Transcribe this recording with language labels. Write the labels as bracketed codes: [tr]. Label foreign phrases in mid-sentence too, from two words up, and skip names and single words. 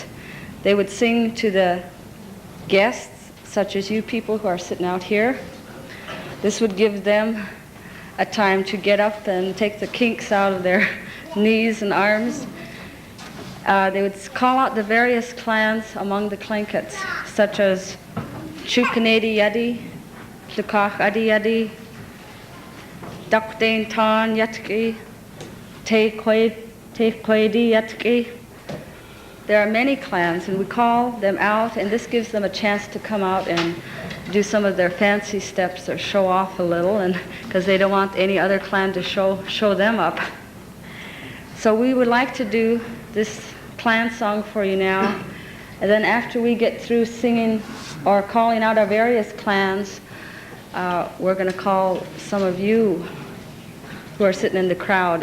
[en] They would sing to the guests, such as you people who are sitting out here. This would give them a time to get up and take the kinks out of their knees and arms. They would call out the various clans among the Tlinkits, such as Chukanadi Yadi, Tlukach Adi Yadi, Dakdain Tan Yatki, Te Kwedi Yatki. There are many clans, and we call them out, and this gives them a chance to come out and do some of their fancy steps or show off a little, and because they don't want any other clan to show them up. So we would like to do this clan song for you now, and then after we get through singing or calling out our various clans, we're going to call some of you who are sitting in the crowd.